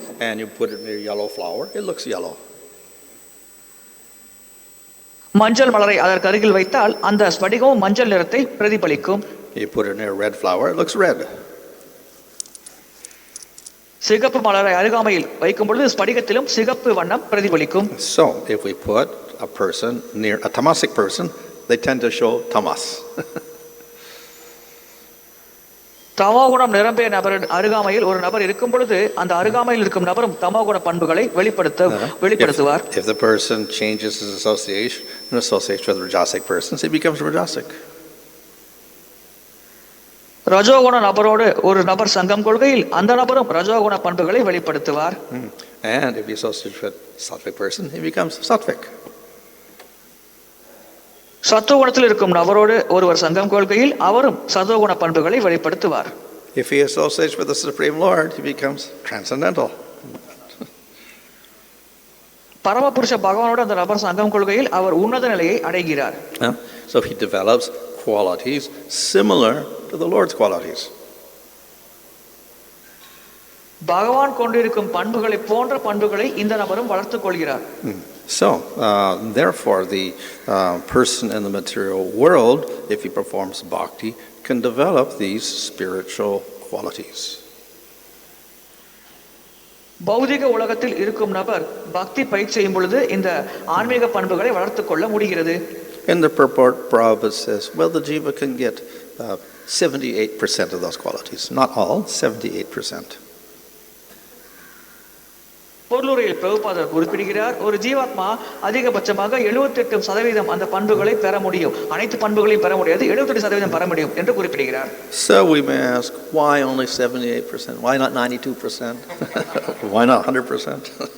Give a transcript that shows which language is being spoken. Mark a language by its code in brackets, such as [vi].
[en] And you put it near yellow flower, it looks yellow. [ta] மஞ்சள் மலரை அதற்கு அருகில் வைத்தால் அந்த ஸ்படிகமும் மஞ்சள் நிறத்தை பிரதிபலிக்கும். [en] You put it near red flower, it looks red. [ta] சிகப்பு மலரை அருகாமையில் வைக்கும் பொழுது ஸ்படிகத்திலும் சிகப்பு வண்ணம் பிரதிபலிக்கும். [en] So if we put a person near a tamasic person, they tend to show tamas. [ta] தமோகுணம் நிரம்பிய நபர் அருகாமையில் ஒரு நபர் இருக்கும் பொழுது அந்த அருகாமையில் இருக்கும் நபரும் தமோகுண பண்புகளை வெளிப்படுத்துவார். [en] If the person changes his association and associates with rajasic persons, he becomes rajasic. [ta] ரஜோகுண நபரோடு ஒரு நபர் சங்கம் கொள்கையில் அந்த நபரும் ரஜோகுண பண்புகளை வெளிப்படுத்துவார். [en] And if he associates with sattvic person, he becomes sattvic. [ta] சத்துவகுணத்தில் இருக்கும் நபரோடு ஒருவர் சங்கம் கொள்கையில் அவரும் சத்துவகுண பண்புகளை வெளிப்படுத்துவார். [en] If he associates with the Supreme Lord, he becomes transcendental. [ta] பரமபுருஷ பகவானோடு அந்த நபர் சங்கம் கொள்கையில் அவர் உன்னத நிலையை அடைகிறார். [en] So he develops qualities similar to the Lord's qualities. [ta] பகவான் கொண்டிருக்கும் பண்புகளை போன்ற பண்புகளை இந்த நபரும் வளர்த்துக் கொள்கிறார். [en] So, therefore, the person in the material world, if he performs bhakti, can develop these spiritual qualities. [ta] பௌதிக உலகத்தில் இருக்கும் நபர் பக்தி பயிற்சி செய்யும் பொழுது இந்த ஆன்மீக பண்புகளை வளர்த்துக் கொள்ள முடிகிறது. [en] In the purport, Prabhupada says, well, the jiva can get 78% of those qualities. Not all, 78%. [ta] பொருளுரையில் பிரபுபாதர் குறிப்பிடுகிறார், ஒரு ஜீவாத்மா அதிகபட்சமாக 78% அந்த பண்புகளை பெற முடியும். அனைத்து பண்புகளையும் பெற முடியாது, 78% பெற முடியும் என்று குறிப்பிடுகிறார். [en] So we may ask, why only 78%? Why not 92%? Why not 100%?